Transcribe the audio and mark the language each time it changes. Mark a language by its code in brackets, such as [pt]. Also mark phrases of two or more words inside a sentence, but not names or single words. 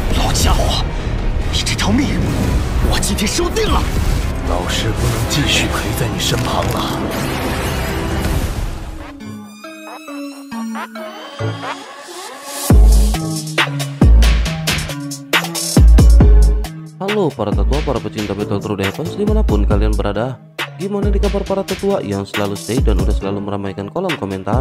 [zh] 家伙，你这条命，我今天收定了。老师不能继续陪在你身旁了。 [id] Halo para tetua, para pecinta Battle True Defense dimanapun kalian berada. Gimana di kabar para tetua yang selalu stay dan udah selalu meramaikan kolom komentar?